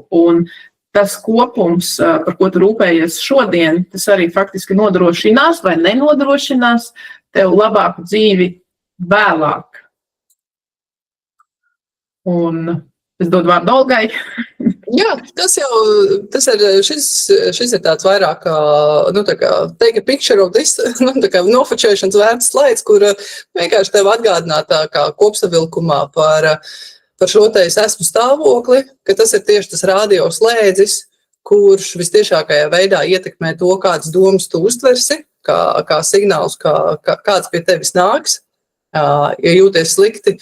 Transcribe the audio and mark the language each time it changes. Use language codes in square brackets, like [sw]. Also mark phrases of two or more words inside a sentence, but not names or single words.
[lv] Un tas kopums, par ko tu rūpējies šodien, tas arī faktiski nodrošinās vai nenodrošinās tev labāku dzīvi vēlāk. Un es dodu vārdu Olgai. Jā, šis ir tāds vairāk, [en] take a picture of this, [lv] nofočēšanas vērts slaids, kur vienkārši tev atgādināt tā kā kopsavilkumā par šo te es esmu stāvokli, ka tas ir tieši tas radio slēdzis, kurš vistiešākajā veidā ietekmē to, kādas domas tu uztversi, kā signāls, kāds pie tevis nāks, ja jūties slikti.